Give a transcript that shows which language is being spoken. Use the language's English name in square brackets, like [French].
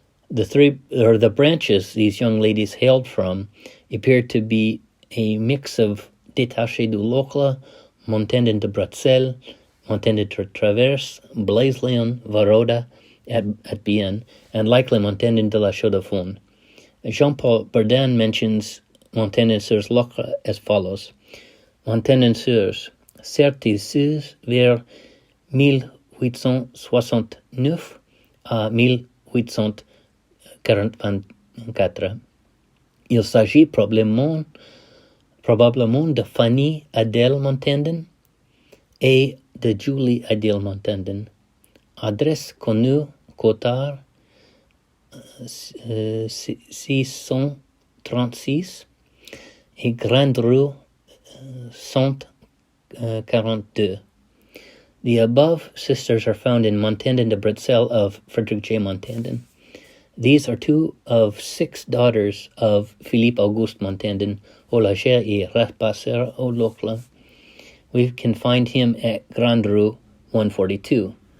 [English] The branches these young ladies hailed from appeared to be a mix of Détaché du Locle, Montandon de Bretzel, Montandon de Traverse, Blaise-Léon, Varoda at Bienne, and likely Montandon de la Chaux-de-Fonds. Jean-Paul Bardin mentions Montandon Soeurs Locle as follows. [French] Montandon Soeurs, certes vers 1869 à 1844. Il s'agit probablement de Fanny Adèle Montandon et de Julie Adèle Montandon. Adresse connue, Cotard, 636 et Grande Rue 142. [English] The above sisters are found in Montandon de Bretzel of Frederick J. Montandon. These are two of 6 daughters of Philippe Auguste Montandon, [French] Olagère et Rapasseur au Locle. [English] We can find him at Grande Rue 142.